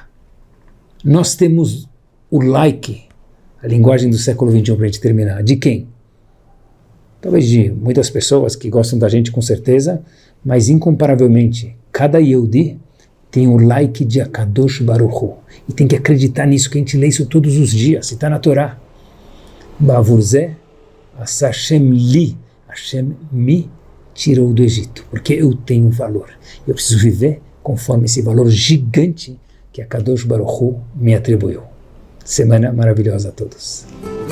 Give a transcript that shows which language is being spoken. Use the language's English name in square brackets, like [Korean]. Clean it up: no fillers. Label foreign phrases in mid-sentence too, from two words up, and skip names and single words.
[Portuguese] Nós temos o like, a linguagem do século XXI para a gente terminar. De quem? Talvez de muitas pessoas que gostam da gente com certeza, mas incomparavelmente, cada Yehudi tem o like de [Hebrew] הקדוש ברוך הוא. [Portuguese] E tem que acreditar nisso, que a gente lê isso todos os dias, está na Torá. [Hebrew] בעבור זה עשה השם לי, [Portuguese] Hashem me tirou do Egito, porque eu tenho valor. Eu preciso viver conforme esse valor gigante que [Hebrew] הקדוש ברוך הוא [Portuguese] me atribuiu. Semana maravilhosa a todos.